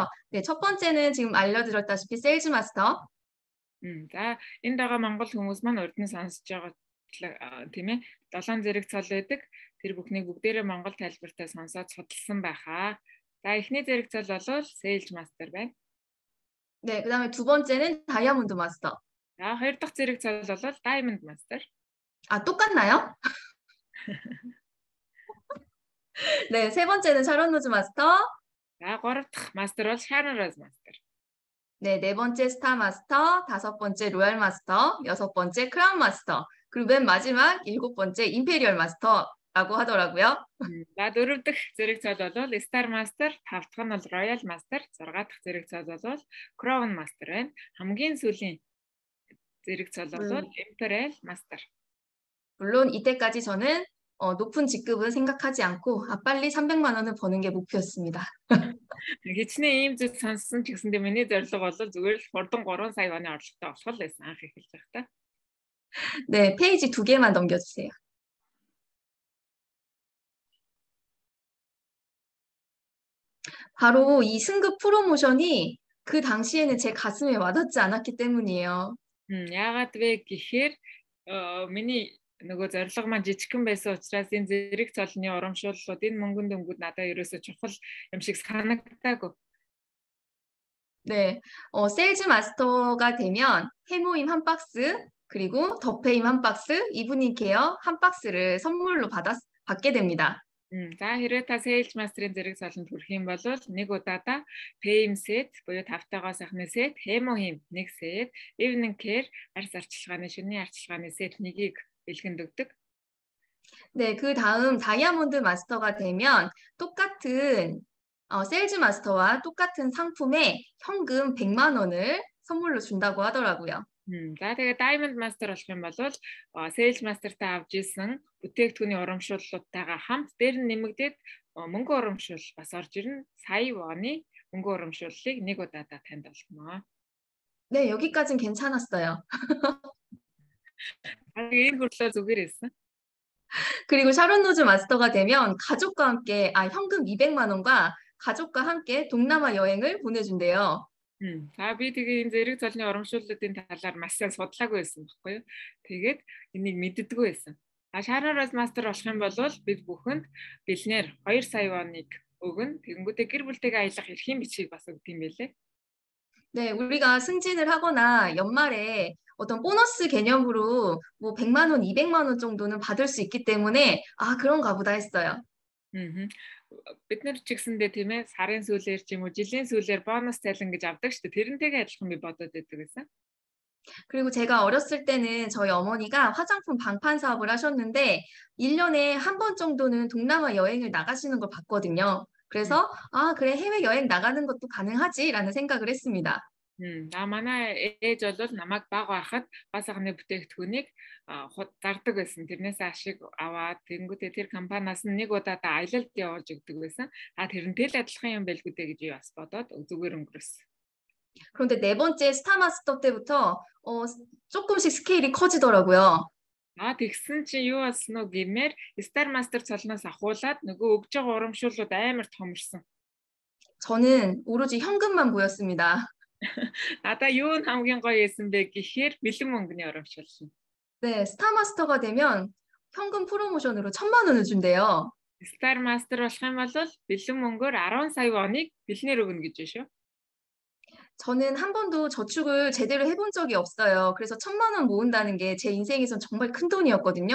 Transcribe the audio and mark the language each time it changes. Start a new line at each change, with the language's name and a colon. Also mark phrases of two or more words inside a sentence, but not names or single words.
Korean: 네, 첫 번째는 지금 알려드렸다시피 세일즈 마스터.
Mongolian: За энд байгаа монгол хүмүүс маань урд нь сонсож байгаа тийм ээ 7 зэрэг цол байдаг. Тэр бүхнийг бүгдээрээ монгол тайлбартай сонсоод судалсан байхаа. За эхний зэрэг цол бол Sales Master байна.
Korean: 네, 그다음에 두 번째는 다이아몬드 마스터.
Mongolian: За хоёр дахь зэрэг цол бол Diamond Master.
Korean: 아, 똑같나요? 네, 세 번째는 샤론 로즈 마스터.
Mongolian: За гурав дахь мастер бол Sharon Rose Master.
Korean: 네, 네 번째 스타 마스터, 다섯 번째 로얄 마스터, 여섯 번째 크라운 마스터, 그리고 맨 마지막 일곱 번째 임페리얼 마스터라고 하더라고요.
Mongolian: За дөрөв дэх зэрэг цол бол Star Master, тав дахь нь бол Royal Master, зургаа дахь зэрэг цол бол Crown Master байна. хамгийн сүүлийн зэрэг цол бол Imperial Master.
Korean: 물론 이때까지 저는 높은 직급은 생각하지 않고 빨리 300만 원을 버는 게 목표였습니다.
Mongolian: Хичнээн ийм зүйл сонссон ч гэсэндээ миний зорилго бол зүгээр л хурдан 3 сая ваны орлоготой болох л байсан анх эхэлж байхдаа.
Korean: 네, 페이지 2개만 넘겨주세요. 바로 이 승급 프로모션이 그 당시에는 제 가슴에 와닿지 않았기 때문이에요.
Mongolian: Яагаад вэ гэхээр миний нөгөө зорилго маань жижигхэн байсан учраас энэ зэрэг цолны урамшууллууд энэ мөнгөн дөнгүүд надад ерөөсө чухал юм шиг санагдаагүй.
Korean: 네, 세일즈 마스터가 되면 해모임 한 박스, 그리고 더페임 한 박스, 이브닝 케어 한 박스를 선물로 받게 됩니다.
Mongolian: За хэрвээ та Sales Master-ын зэрэг цолонд хүрэх юм бол нэг удаадаа Payme set буюу тавтайгаа сайхны set, Hemo Him нэг set, Evening Care арьс арчилгааны шөнийн арчилгааны set нэгийг бэлгэнд өгдөг.
Korean: 네, 그 다음 다이아몬드 마스터가 되면 똑같은 세일즈 마스터와 똑같은 상품에 현금 100만 원을 선물로 준다고 하더라고요.
Mongolian: За тэгээд Diamond Master болох юм бол Sales Master-тай авч исэн бүтээгдэхүүний урамшууллуудтайгаа хамт дээр нь нэмэгдээд мөнгө урамшуул бас орж ирнэ. Сая воны мөнгө урамшууллыг нэг удаадаа танд олгоно.
Korean: 네, 여기까진 괜찮았어요.
Mongolian: Энэ хөрлөө зүгээр байсан.
Korean: 그리고 샤론 로즈 마스터가 되면 가족과 함께 현금 200만 원과 가족과 함께 동남아 여행을 보내준대요.
Mongolian: За би тэгээ энэ зэрэг цолны урамшууллуудын талаар маш сайн судлаагүй байсан байхгүй юу. Тэгээд энийг мэддэггүй байсан. Sharon Rose Master болох юм бол бид бүхэнд бэлнээр 2 сая воныг өгнө. Тэгэнгүүтээ гэр бүлтэйгээ аялах эрхийн бичгийг бас өгд юм байлээ.
Korean: 네, 우리가 승진을 하거나 연말에 어떤 보너스 개념으로 뭐 100만 원, 200만 원 정도는 받을 수 있기 때문에 그런가 보다 했어요.
Mongolian: Бид нар ч гэсэндээ тийм ээ сарын сүүлээр ч юм уу жилийн сүүлээр бонус цалин гэж авдаг шүү дээ. Тэрнтэйгээ адилхан би бодоод байдаг гэсэн.
Korean: 그리고 제가 어렸을 때는 저희 어머니가 화장품 방판 사업을 하셨는데 1년에 한 번 정도는 동남아 여행을 나가시는 걸 봤거든요. 그래서 그래 해외 여행 나가는 것도 가능하지라는 생각을 했습니다.
Mongolian: манай ээж бол намайг баг байхад бас ахны бүтээгдэхүүнийг зардаг байсан. Тэрнээс ашиг аваад тэнгүүтээ тэр компаниас нэг удаадаа аялалд явуулж өгдөг байсан. тэрнтэй л адилхан юм байлгүй дээ гэж бас бодоод зүгээр өнгөрөөсөн.
Korean: 그런데 네 번째 스타마스터 때부터 조금씩 스케일이 커지더라고요.
Mongolian: Тэгсэн чи юу болсон уу гэмээр Star Master цолноос ахуулаад нөгөө өгж байгаа урамшууллууд амар томорсон.
Korean: 저는 오로지 현금만 보였습니다.
Mongolian: Надаа юу н хамгийн гоё байсан бэ гэхээр бэлэн мөнгөний урамшуулсан.
Korean: 네, 스타마스터가 되면 현금 프로모션으로 1,000만 원을 준대요.
Mongolian: Star Master болох юм бол бэлэн мөнгөөр 10 сая воныг бэлнээр өгнө гэж шүү.
Korean: 저는 한 번도 저축을 제대로 해본 적이 없어요. 그래서 1,000만 원 모은다는 게 제 인생에선 정말 큰 돈이었거든요.